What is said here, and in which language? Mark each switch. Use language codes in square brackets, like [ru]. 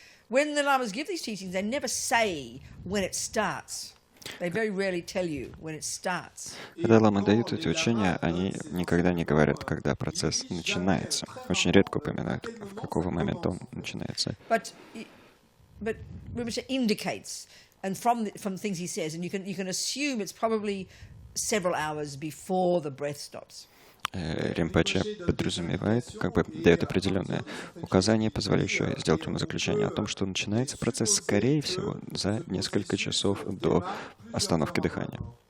[en] When the lamas give these teachings, they never say when it starts. They very rarely tell you when it starts. [ru] Когда ламы дают эти учения, они никогда не говорят, когда процесс начинается. Очень редко упоминают, в какого момента он начинается. [en] But Rinpoche indicates. And from things he says, and you can assume it's probably several hours before the breath stops. [ru] Ринпоче подразумевает, как бы дает определенное указание, позволяющее сделать умозаключение о том, что начинается процесс, скорее всего, за несколько часов до остановки дыхания.